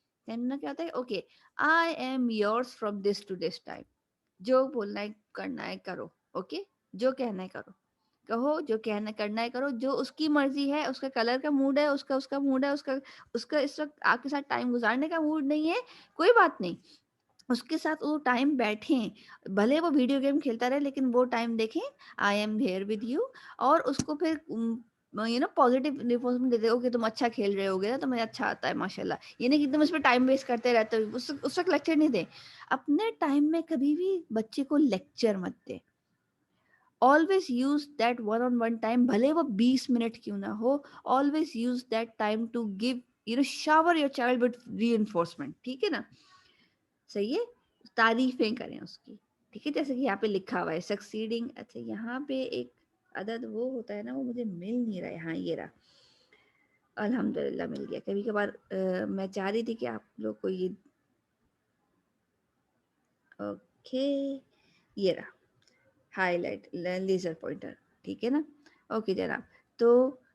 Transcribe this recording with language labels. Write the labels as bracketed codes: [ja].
[ur] Time دینا کیا ہوتا ہے, [en] okay I am yours from this to this time, [ur] جو بولنا ہے کرنا ہے کرو, اوکے جو کہنا ہے کرو, کہو جو کہنا کرنا ہے کرو, جو اس کی مرضی ہے, اس کا کلر کا موڈ ہے, اس کا موڈ ہے, اس کا اس وقت آپ کے ساتھ ٹائم گزارنے کا موڈ نہیں ہے, کوئی بات نہیں, اس کے ساتھ وہ ٹائم بیٹھیں, بھلے وہ ویڈیو گیم کھیلتا رہے لیکن وہ ٹائم دیکھیں [en] I am here with you, [ur] اور اس کو پھر پازیٹیو ریفورسمنٹ دیتے ہو کہ تم اچھا کھیل رہے ہوگے نا, تمہیں اچھا آتا ہے ماشاء اللہ. یہ نہیں کہ تم اس پہ ٹائم ویسٹ کرتے رہتے ہو, اس وقت لیکچر نہیں دیں. اپنے ٹائم میں کبھی بھی بچے کو لیکچر مت دیں. [en] always use that one on one time, [ur] بھلے وہ 20 منٹ کیوں نہ ہو, [en] always use that time to give shower your child with reinforcement. [ur] ٹھیک ہے نا. صحیح ہے. تعریفیں کریں اس کی. ٹھیک ہے, جیسے کہ یہاں پہ لکھا ہوا ہے سکسیڈنگ. اچھا یہاں پہ ایک عدد وہ ہوتا ہے نا, وہ مجھے مل نہیں رہا ہے. ہاں یہ رہا, الحمدللہ مل گیا. کبھی کبھار میں چاہ رہی تھی کہ آپ لوگ کو یہ اوکے یہ رہا ہائی لائٹ لیزر پوائنٹر. ٹھیک ہے نا. اوکے جناب. تو